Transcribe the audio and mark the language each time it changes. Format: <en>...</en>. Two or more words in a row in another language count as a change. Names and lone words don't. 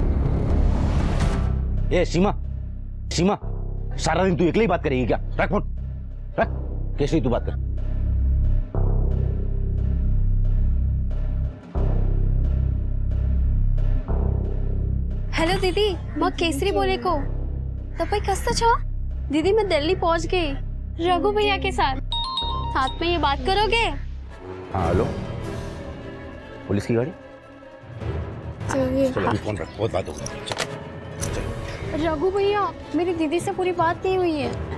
<hi>ए सीमा, सीमा, सारा दिन तू अकेले ही बात करेगी क्या? रख फोन, रख। कैसे तू बात कर। हेलो दीदी, मैं केसरी बोले को</hi> <ne>तपाईँ कस्तो छ?</ne> <hi>दीदी, मैं दिल्ली पहुंच गई रघु भैया के साथ में ये बात करोगे? हाँ हेलो, पुलिस की गाड़ी। चलो अभी फोन रख, बहुत बात हो गई। रघु भैया, मेरी दीदी से पूरी बात नहीं हुई है।</hi>